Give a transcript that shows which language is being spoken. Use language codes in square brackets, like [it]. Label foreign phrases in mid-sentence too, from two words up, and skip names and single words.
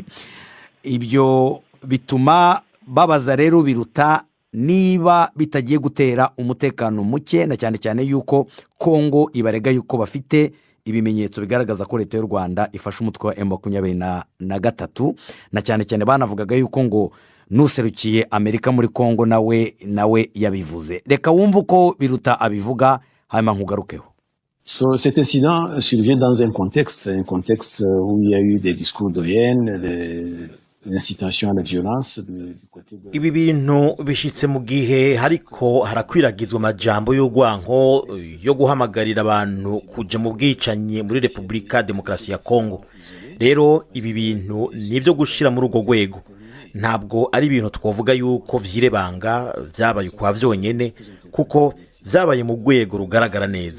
[rw] Ibyo bituma babaza rero Biruta niba bitagiye gutera umutekano muke, na cyane cyane yuko Kongo ibarega yuko bafite ibimenyetso bigaragaza ko leta y'u Rwanda ifashe umutwe wa M23 na cyane cyane banavugaga yuko ngo nuserukiye Amerika muri Kongo nawe yabivuze. Reka wumva uko Biruta abivuga hanyuma nkugarukeho. [fr] Cet incident survient dans un contexte où il y a eu des discours de haine, des incitations à la violence du côté de... [rn] Ibi bintu bishitse mu gihe hariko harakwiragizwa amajambo y'urwanko yo guhamagarira abantu kuja mu bwicanye muri Republika Demokarasi ya Kongo. Rero ibi bintu nivyo gushira muri urwo rwego. Ntabwo ari ibintu twavuga yuko vyirebanga vyabaye kwa vyonyene kuko vyabaye mu rwego rugaragara neza.